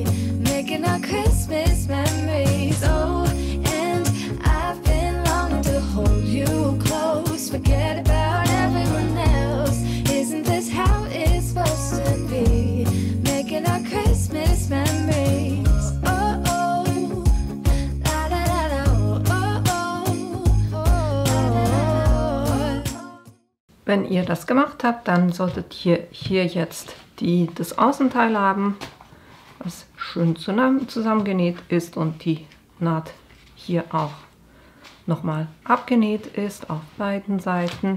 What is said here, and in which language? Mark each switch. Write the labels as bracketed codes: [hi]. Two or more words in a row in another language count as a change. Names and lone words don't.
[en] Making our Christmas memories. Oh, and I've been longing to hold you close. Forget about everyone else. Isn't this how it's supposed to be? Making our Christmas memories. Oh, oh, la da da da, oh, oh, oh. [de] Wenn ihr das gemacht habt, dann solltet ihr hier jetzt das Außenteil haben, was schön zusammengenäht ist und die Naht hier auch nochmal abgenäht ist auf beiden Seiten.